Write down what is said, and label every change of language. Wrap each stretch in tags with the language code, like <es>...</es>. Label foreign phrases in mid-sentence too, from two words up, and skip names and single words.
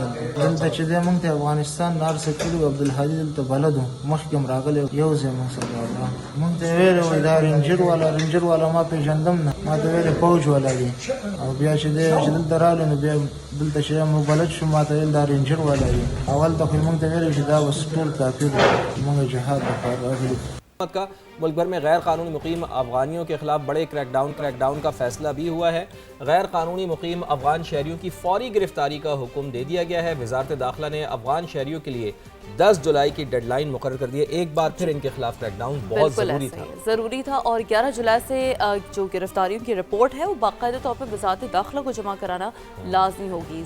<ps>دلته چې دی موږ ته افغانستان نه هر څه کړي وو، عبدالهادي دلته بلد و، مخکې هم راغلی یو ځای موږ سره راغلی. موږ ته یې ویلې وایي دا رینجر والا ما پېژندم نه، ما ته ویلې فوج والا دی، او بیا چې دی چې دلته راغلی نو بیا دلته چې موږ بلد شو، ما ته ویل دا رینجر والا دی. اول ته خو موږ ته ویلې چې دا بس ټول کافر دي، موږ جهاد لپاره راغلي.</ps> <ur>کا ملک بھر میں غیر قانونی مقیم افغانیوں کے خلاف بڑے کریک ڈاؤن کا فیصلہ بھی ہوا ہے۔ غیر قانونی مقیم افغان شہریوں کی فوری گرفتاری کا حکم دے دیا گیا ہے۔ وزارت داخلہ نے افغان شہریوں کے لیے 10 جولائی کی ڈیڈ لائن مقرر کر دی ہے۔ ایک بار پھر ان کے خلاف کریک ڈاؤن بہت ضروری تھا، اور 11 جولائی سے جو گرفتاریوں کی رپورٹ ہے وہ باقاعدہ طور پر وزارت داخلہ کو جمع کرانا لازمی ہوگی۔</ur>